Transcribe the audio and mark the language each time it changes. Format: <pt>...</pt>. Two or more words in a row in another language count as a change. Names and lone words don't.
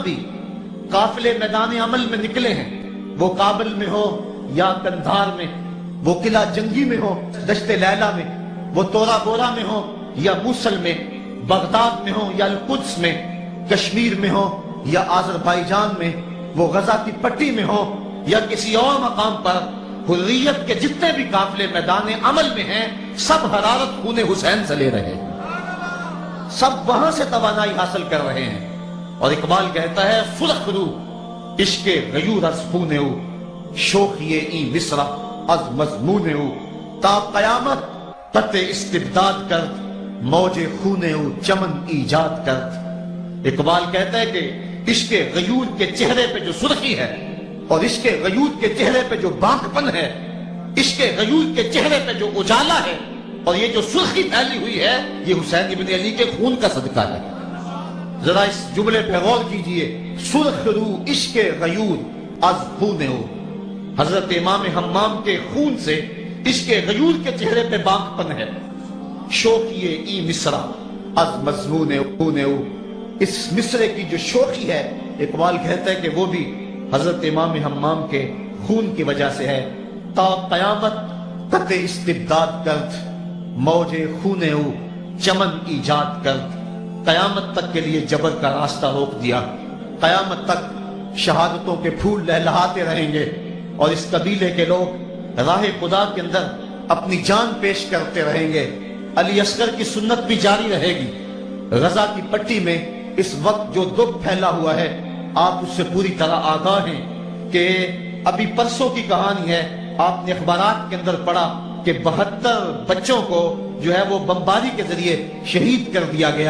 <ur>بھی قافلے میدان عمل میں نکلے ہیں، وہ کابل میں ہو یا کندھار میں، وہ قلعہ جنگی میں ہو دشت لیلہ میں، وہ تورا بورا میں ہو یا موصل میں، بغداد میں ہو یا القدس میں، کشمیر میں ہو یا آذربائیجان میں، وہ غزہ کی پٹی میں ہو یا کسی اور مقام پر، حریت کے جتنے بھی قافلے میدان عمل میں ہیں سب حرارت خون حسین سے لے رہے ہیں، سب وہاں سے توانائی حاصل کر رہے ہیں۔</ur> <fa>اور اقبال کہتا ہے فرخ رو عشق غیور از خون او، شوخی این مصرع از مضمون او، تا قیامت قط استبداد کرد موج خون او چمن ایجاد کرد۔</fa> <ur>اقبال کہتا ہے کہ عشق غیور کے چہرے پہ جو سرخی ہے اور عشق غیور کے چہرے پہ جو بانکپن ہے، عشق غیور کے چہرے پہ جو اجالا ہے، اور یہ جو سرخی پھیلی ہوئی ہے، یہ حسین ابن علی کے خون کا صدقہ ہے۔ ذرا اس جملے پہ غور کیجئے،</ur> <fa>سرخ رو عشق غیور از خون ہو،</fa> <ur>حضرت امام حمام کے خون سے عشق غیور کے چہرے پہ بانکپن ہے۔</ur> <fa>شوقیے ای مصرع از مضمون خون ہو،</fa> <ur>اس مصرے کی جو شوخی ہے، اقبال کہتا ہے کہ وہ بھی حضرت امام حمام کے خون کی وجہ سے ہے۔</ur> <fa>تا قیامت قطع استبداد کرد، موج خون ہو چمن ایجاد کرد،</fa> <ur>قیامت تک کے لیے جبر کا راستہ روک دیا، قیامت تک شہادتوں کے پھول لہلہاتے رہیں گے، اور اس قبیلے کے لوگ راہ خدا کے اندر اپنی جان پیش کرتے رہیں گے۔ علی اصغر کی سنت بھی جاری رہے گی۔ غزہ کی پٹی میں اس وقت جو دکھ پھیلا ہوا ہے، آپ اس سے پوری طرح آگاہ ہیں کہ ابھی پرسوں کی کہانی ہے، آپ نے اخبارات کے اندر پڑھا کہ 72 بچوں کو جو ہے وہ بمباری کے ذریعے شہید کر دیا گیا۔</ur>